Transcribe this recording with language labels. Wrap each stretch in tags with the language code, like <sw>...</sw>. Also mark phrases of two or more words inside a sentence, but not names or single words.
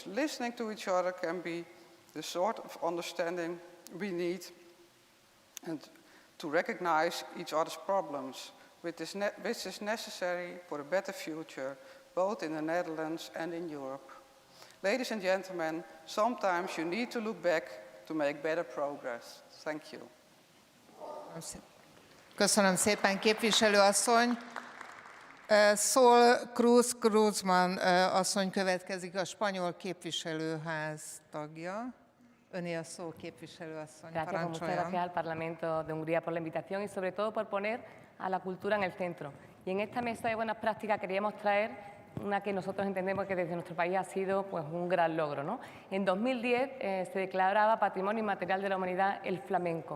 <en>Listening to each other can be the sort of understanding we need and to recognize each other's problems, which is necessary for a better future, both in the Netherlands and in Europe. Ladies and gentlemen, sometimes you need to look back to make better progress. Thank you.</en> <hu>Köszönöm szépen, képviselő asszony. Sol Cruzman asszony következik, a spanyol képviselőház tagja. Öné a szó, képviselő asszony.</hu> <es>Gracias, muchas gracias al Parlamento de Hungría por la invitación y sobre todo por poner a la cultura en el centro. Y en esta mesa de buenas prácticas queríamos traer una que nosotros entendemos que desde nuestro país ha sido pues, un gran logro, ¿no? En 2010 se declaraba Patrimonio Inmaterial de la Humanidad el flamenco.</es>